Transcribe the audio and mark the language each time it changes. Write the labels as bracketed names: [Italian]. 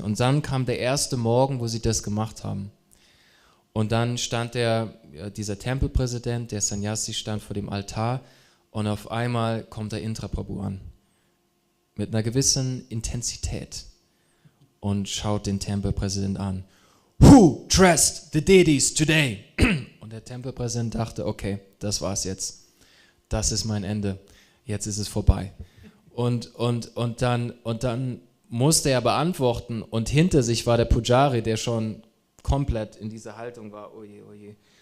[German] Und dann kam der erste Morgen, wo sie das gemacht haben. Und dann stand dieser Tempelpräsident, der Sannyasi, stand vor dem Altar und auf einmal kommt der Indra Prabhu an. Mit einer gewissen Intensität und schaut den Tempelpräsident an. [English] Who dressed the deities today? [German] Und der Tempelpräsident dachte, okay, das war's jetzt. Das ist mein Ende. Jetzt ist es vorbei. Und dann musste er beantworten und hinter sich war der Pujari, der schon komplett in dieser Haltung war. Oje, oje.